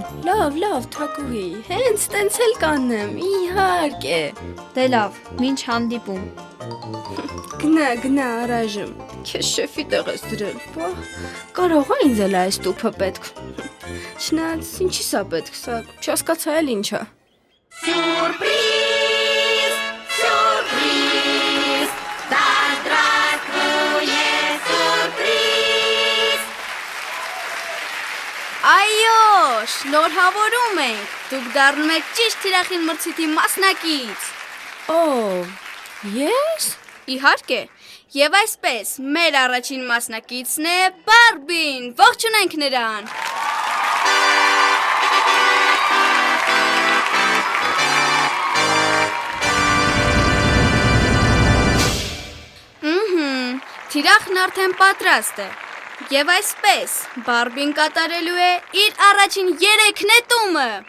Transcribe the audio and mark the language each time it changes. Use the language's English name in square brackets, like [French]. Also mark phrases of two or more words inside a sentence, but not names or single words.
[Armenian] Լավ, Թագուհի, հենց տենց էլ կանեմ, իհարկե։ Դե լավ, մինչ հանդիպում։ Գնա առայժմ, քեզ շեֆի տեղ ես դրել, բա կարող է ինձ էլ այս տուփը պետք։ Չնայած ինչի սա պետք, սա չհասկացա էլ ինչա։ [Russian] Сюрприз, сюрприз, да здравствует сюрприз. [Armenian] Այո, շնորհավորում ենք, դուք դառնում եք ճիշտ թիրախին մրցույթի մասնակից։ Ես? Իհարկե, եւ այսպես, մեր առաջին մասնակիցն է Բարբին, ողջունենք նրան։ Թիրախն արդեն պատրաստ է։ Եվ այսպես, Բարբին կատարելու է իր առաջին 3 նետումը։